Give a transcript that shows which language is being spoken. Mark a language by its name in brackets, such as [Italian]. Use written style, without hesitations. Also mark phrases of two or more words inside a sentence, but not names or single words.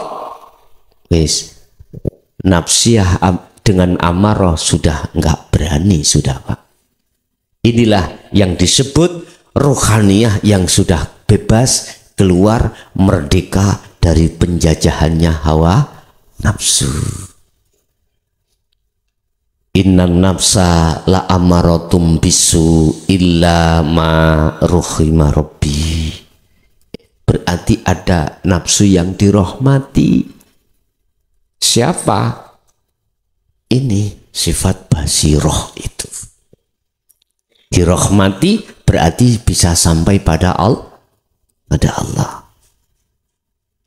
[Indonesian] Wis, nafsiyah dengan amarah sudah enggak berani, sudah, Pak. Inilah yang disebut ruhaniyah yang sudah bebas, keluar, merdeka dari penjajahannya hawa nafsu. [Arabic] إن النفس لأمارة بالسوء إلا ما رحم ربي. [Indonesian] Berarti ada nafsu yang dirahmati. Siapa? Ini sifat basiroh itu. Dirahmati berarti bisa sampai pada Allah.